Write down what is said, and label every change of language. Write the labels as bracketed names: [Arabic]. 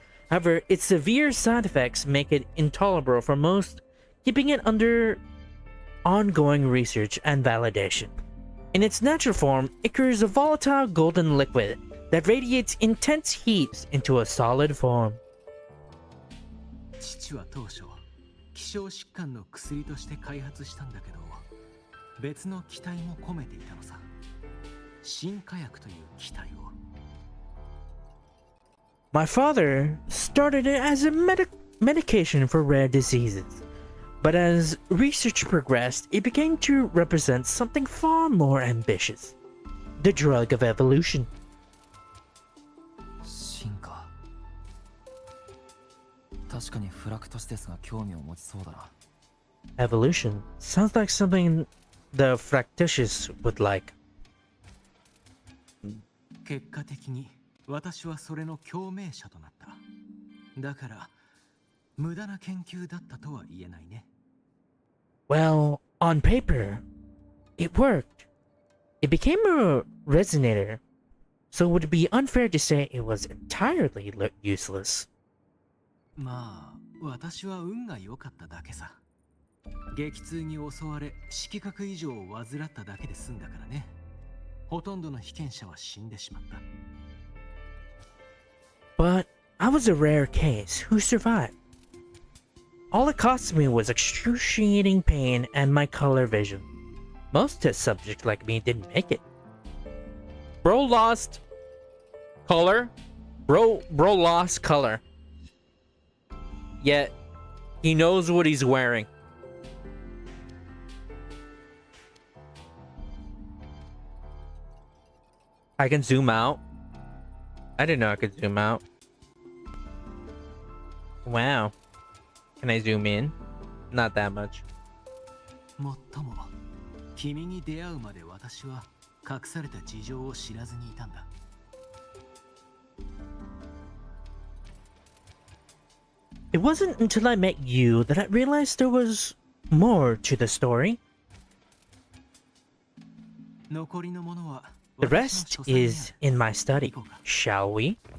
[English] However, its severe side effects make it intolerable for most, keeping it under ongoing research and validation. In its natural form, Ichor is a volatile golden liquid that radiates intense heat into a solid form. [Japanese] 父は当初希少疾患の薬として開発したんだけど、別の期待も込めていたのさ。新火薬という期待を。 [English] My father started it as a medication for rare diseases, but as research progressed, it began to represent something far more ambitious: the drug of evolution. [Japanese] 進化。確かにフラクトステスが興味を持ちそうだな。 [English] Evolution sounds like something the Fractitious would like. [Japanese] 結果的に私はそれの共鳴者となった。だから無駄な研究だったとは言えないね。 [English] Well, on paper, it worked. It became a resonator, so it would be unfair to say it was entirely useless. [Japanese] まあ、私は運が良かっただけさ。激痛に襲われ、色覚異常を患っただけで済んだからね。ほとんどの被験者は死んでしまった。 [English] But I was a rare case who survived. All it cost me was excruciating pain and my color vision. Most test subjects like me didn't make it. Bro lost color. Bro lost color. Yet he knows what he's wearing. I can zoom out. I didn't know I could zoom out. Wow. Can I zoom in? Not that much. [Japanese] もっとも、君に出会うまで私は隠された事情を知らずにいたんだ。 [English] It wasn't until I met you that I realized there was more to the story. [Japanese] 残りのものは [English] The rest is in my study. Shall we?